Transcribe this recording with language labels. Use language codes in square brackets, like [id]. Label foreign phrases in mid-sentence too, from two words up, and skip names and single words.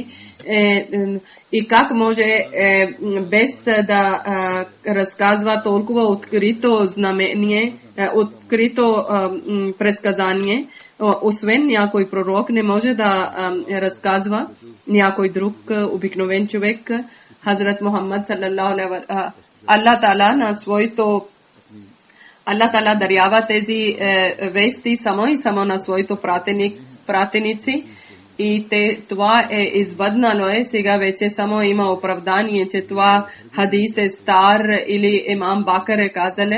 [bg] И как може без да разказва толкова открито знамение, открито предсказание, освен някой пророк, не може да разказва някой друг обикновен човек. Хазрат Мухаммад [ar] صلى الله عليه وسلم, [bg] Аллах Таала на своето Аллах Таала дарява тези вести само на своето пратеници. И това е избъднало сега вече само има оправдание, че това хадис е стар или имам Бакър е казале.